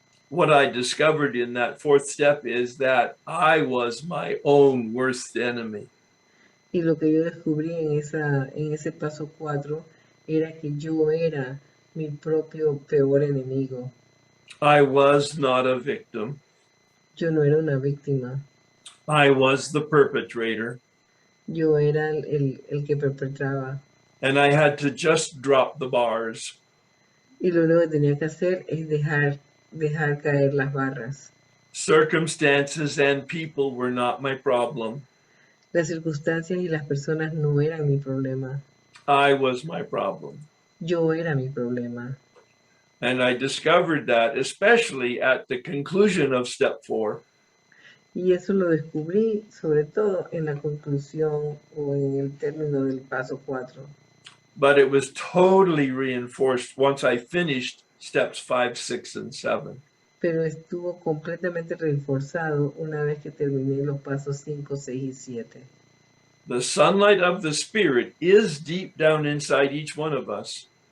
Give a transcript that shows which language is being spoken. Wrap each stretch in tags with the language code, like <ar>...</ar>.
<en>What I discovered in that fourth step is that I was my own worst enemy.</en> <es>Y lo que yo descubrí en ese paso 4 era que yo era mi propio peor enemigo.</es> <en>I was not a victim.</en> <es>Yo no era una víctima.</es> <en>I was the perpetrator.</en> <es>Yo era el que perpetraba.</es> <en>And I had to just drop the bars.</en> <es>Y lo único que tenía que hacer es dejar caer las barras.</es> <en>Circumstances and people were not my problem.</en> <es>Las circunstancias y las personas no eran mi problema.</es> <en>I was my problem.</en> <es>Yo era mi problema.</es> <en>And I discovered that, especially at the conclusion of step 4.</en> <es>Y eso lo descubrí sobre todo en la conclusión o en el término del paso 4.</es> <en>But it was totally reinforced once I finished steps 5, 6, and 7.</en> <es>Pero estuvo completamente reforzado una vez que terminé los pasos 5, 6 y 7.</es> <en>The sunlight of the Spirit is deep down inside each one of us.</en>